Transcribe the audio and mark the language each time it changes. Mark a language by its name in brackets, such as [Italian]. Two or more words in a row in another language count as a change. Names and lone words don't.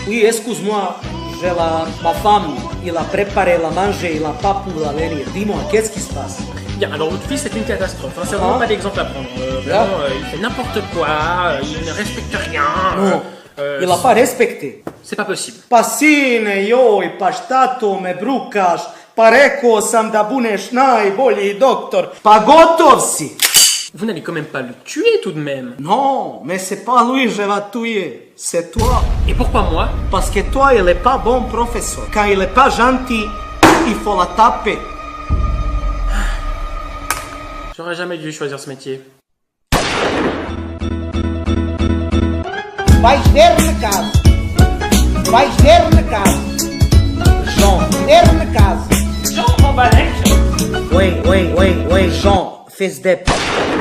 [French] Oui, excuse-moi, ma femme, il a préparé la manger, il a pas pour la venir. Dis-moi, qu'est-ce qui se passe? Bien, alors votre fils c'est une catastrophe, hein. C'est vraiment pas d'exemple à prendre. Vraiment, il fait n'importe quoi, il ne respecte rien. Non, il a pas respecté. C'est pas possible. [Serbian] Pa sine joj, pa šta to me brukaš? Pa rekao sam da buneš najbolji doktor. Pa gotov si. [French] Vous n'allez quand même pas le tuer tout de même. Non, mais c'est pas lui que je vais tuer, c'est toi. Et pourquoi moi? Parce que toi, il est pas bon professeur. Quand il est pas gentil, il faut la taper. J'aurais jamais dû choisir ce métier. [Portuguese] Vais ver na casa. Vais ver na casa. Jean, ver na casa. [French] Jean Mambalek. Oui, Jean, fils de...